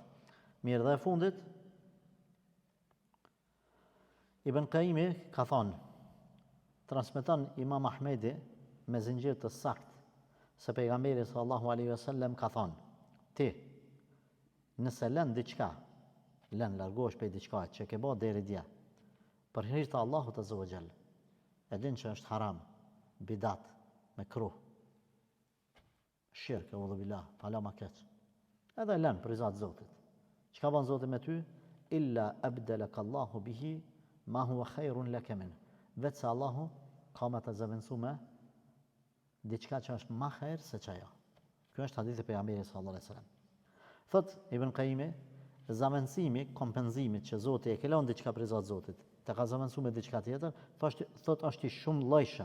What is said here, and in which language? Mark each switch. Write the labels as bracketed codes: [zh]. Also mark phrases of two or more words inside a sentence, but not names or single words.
[sq] Mirë, dhe e fundit Ibn Qayyimi ka thonë, transmeton Imam Ahmedi me zinxhir të saktë se pejgamberi [ar] صلى الله عليه وسلم [sq] ka thonë, ti nëse lën diçka, largohesh prej diçka që ke bë deri dje, për hir të Allahut [ar] عز وجل, [sq] e din që është haram, bidat, mekruh, shirk, [ar] أعوذ بالله, [sq] pala ma keq. Edhe lën për zot Zotit. Çka bën Zoti me ty? [ar] إلا أبدلك الله به ما هو خير لك من. [sq] Vetë se Allahu ka me të zëvendësuar diçka që është më herë se çajo. Kjo është hadithi e pejgamberit [ar] صلى الله عليه وسلم. [sq] Thot Ibn Qayyimi, zavendësimi, kompenzimit që Zoti e ka lënë diçka për zot Zotit, të ka zavendësuar me diçka tjetër, thot është i shumë llojshëm.